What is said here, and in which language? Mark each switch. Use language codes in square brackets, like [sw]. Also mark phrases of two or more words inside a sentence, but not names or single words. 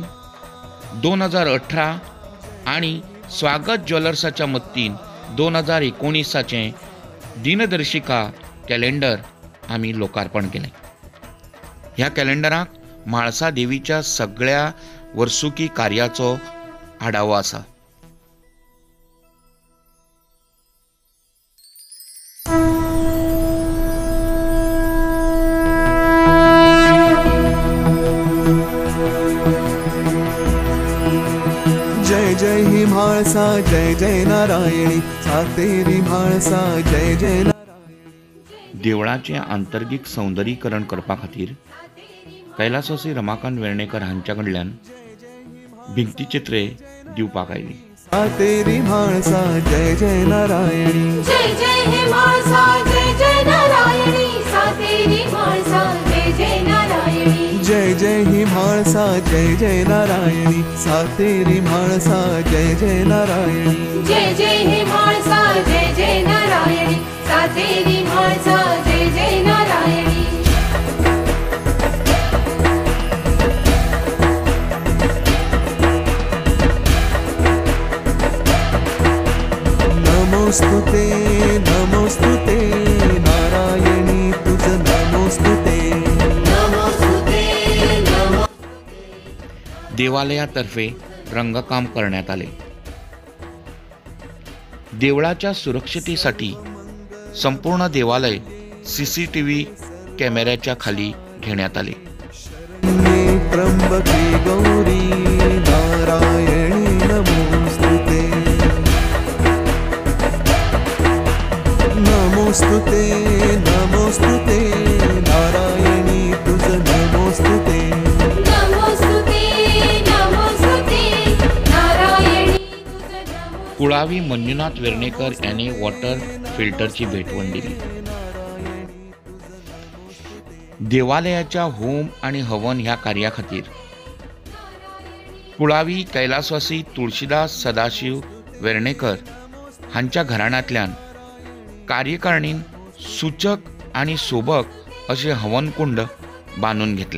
[mr] 2018 आणि स्वागत ज्वेलर्साच्या मदतीन 2019 दिनदर्शिका कॅलेंडर आम्ही लोकार्पण केले. [kok] ह्या कॅलेंडराक म्हाळसा देवीच्या सगळ्या वर्सुकी कार्याचो आढावो आसा. [mr] जय जय ही म्हाळसा जय जय नारायणी सातेरी म्हाळसा जय जय नारायणी. [kok] देवळाचे आंतर्गीक सौंदर्यीकरण करपा खातीर कैलासोसी रमाकांत वेर्णेकर हांच्या कडल्यान भिंतीचित्रे दिवपाक आयली. [mr] सातेरी म्हाळसा जय जय नारायणी. जय जय हे म्हाळसा जय जय नारायणी. सातेरी म्हाळसा जय जय नारायणी. जय जय ही म्हाळसा जय जय नारायणी सातेरी म्हाळसा जय जय नारायणी. जय जय हे म्हाळसा जय जय नारायणी. सातेरी म्हाळसा जय जय नारायणी. नमोस्तुते नमोस्तुते नारायणी तुझ नमोस्तुते. देवालयातर्फे रंगकाम करण्यात आले. देवळाच्या सुरक्षतेसाठी संपूर्ण देवालय CCTV कॅमेऱ्याच्या खाली घेण्यात आले. त्र्यंबके गौरी नारायणी नमोस्तुते नमोस्तुते नमोस्तुते नारायणी तुझ नमोस्तुते नमोस्तुते नमोस्तुते नारायणी तुझं नमो. कुळावी मंजुनाथ वेर्णेकर यांनी [en] water filterची [mr] भेटवण दिली. [kok] देवालयाच्या होम आणि हवन ह्या कार्याखातीर कुळावी कैलासवासी तुळशीदास सदाशिव वेर्णेकर हांच्या घराण्यांतल्यान कार्यकारिणीन सूचक आणि सोबक असे हवनकुंड बांधून घेतले.